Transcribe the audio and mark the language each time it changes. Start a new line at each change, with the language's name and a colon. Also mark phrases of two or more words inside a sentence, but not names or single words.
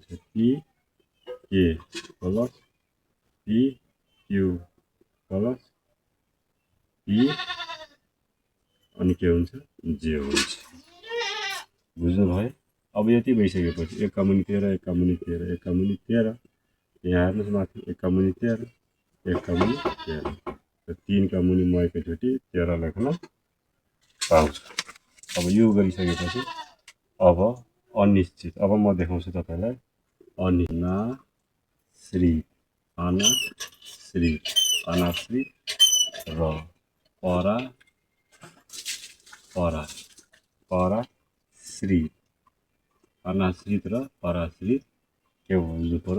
English: P K plus P Q plus P
Nepali: अनि के हुन्छ? जे हुन्छ। बुझ्नुभयो? अब यति भइसकेपछि 1 का मुनि 13 1 का मुनि 13 1 का मुनि 13 यहाँ हेर्नुहोस् माथि 1 का मुनि 13 1 का मुनि 13 र 3 का मुनि म एकैचोटि 13 लेख्न पाउँछु। अब यो गरिसकेपछि अब अनिश्चित, अब म देखाउँछु तपाईँलाई अनाश्रित र पराश्रित, अनाश्रित र पराश्रित के बुझ्नु पर्यो?